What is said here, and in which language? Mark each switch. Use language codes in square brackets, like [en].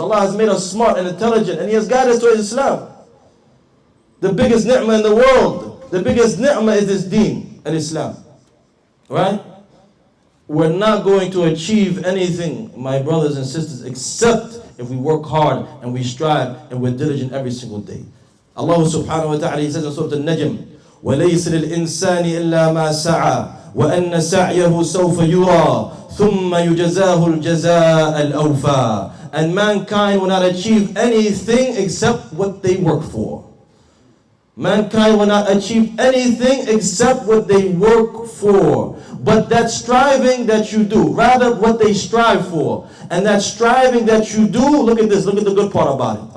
[en] Allah has made us smart and intelligent, and He has guided us to Islam. The biggest ni'mah in the world, the biggest ni'mah is this deen, and Islam. Right? We're not going to achieve anything, my brothers and sisters, except if we work hard and we strive and we're diligent every single day. Allah subhanahu wa ta'ala, He says in Surah Al-Najm, [ar] وَلَيْسَ لِلْإِنسَانِ إِلَّا مَا سَعَى وَأَنَّ سَعْيَهُ سَوْفَ يُرَى ثُمَّ يُجَزَاهُ الْجَزَاءَ الْأَوْفَى. [en] And mankind will not achieve anything except what they work for. Mankind will not achieve anything except what they work for. But that striving that you do, rather what they strive for, and that striving that you do, look at this, look at the good part about it.